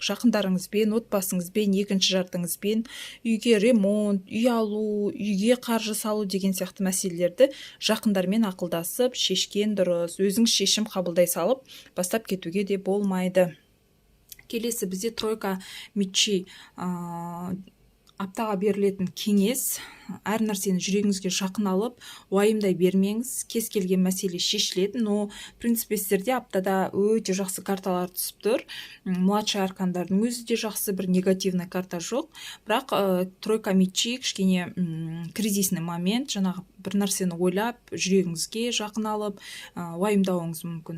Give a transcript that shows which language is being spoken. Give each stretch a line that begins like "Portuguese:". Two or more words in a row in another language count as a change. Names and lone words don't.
Kazakh: Жақындарыңызбен, отбасыңызбен, екінші жартыңызбен үйге ремонт, үй алу, үйге қаржы салу деген сияқты мәселелерді жақындармен ақылдасып шешкен дұрыс. Өзіңіз шешім қабылдай салып бастап кетуге де болмайды. Келесі бізде
Russian: тройка мечи.
Kazakh: Аптаға берілетін кеңес: әр нәрсені жүрегіңізге жақын алып, уайымдай бермеңіз. Кез келген мәселе шешіледі.
Russian: Но в принципе
Kazakh: сіздерде аптада өте жақсы карталар түсіп тұр. Младший аркандардың өзі де жақсы, бір негативный карта жоқ. Бірақ
Russian: тройка мечи
Kazakh: кішкене
Russian: кризисный момент.
Kazakh: Жаңағы бір нәрсені ойлап, жүрегіңізге жақын алып, уайымдауыңыз мүмкін.